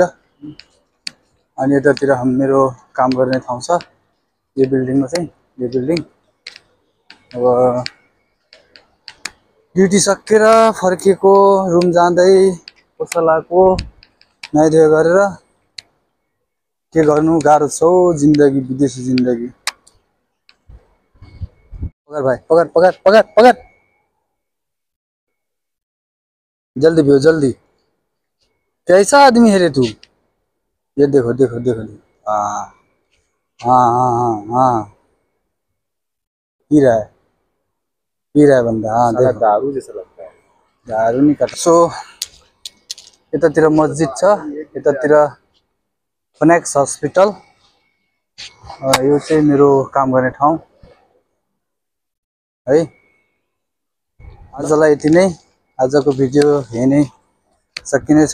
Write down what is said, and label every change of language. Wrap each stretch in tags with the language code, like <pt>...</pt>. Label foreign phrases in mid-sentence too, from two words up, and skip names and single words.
<ne>अनि यतातिर मेरो काम गर्ने ठाउँ छ, यो बिल्डिङमा चाहिँ। यो बिल्डिङ अब ड्युटी सकेर फर्किएको, रुम जाँदै पसलाको नुहाइधुवाइ गरेर के गर्नु, गाह्रो छ जिन्दगी, विदेशी जिन्दगी।</ne> <hi>पकड़ भाई, पकड़ जल्दी भी हो, जल्दी। कैसा आदमी है रे तू? ये देखो। हाँ हाँ पी रहा है बंदा। हाँ देखो, दारू जैसा लगता है। दारू नहीं करता।</hi> <ne>सो यतातिर मस्जिद छ, यतातिर फनेक्स हस्पिटल। यो चाहिँ मेरो काम गर्ने ठाउँ है। आजलाई यति नै। आजको भिडियो यही नै सकिनेछ।</ne>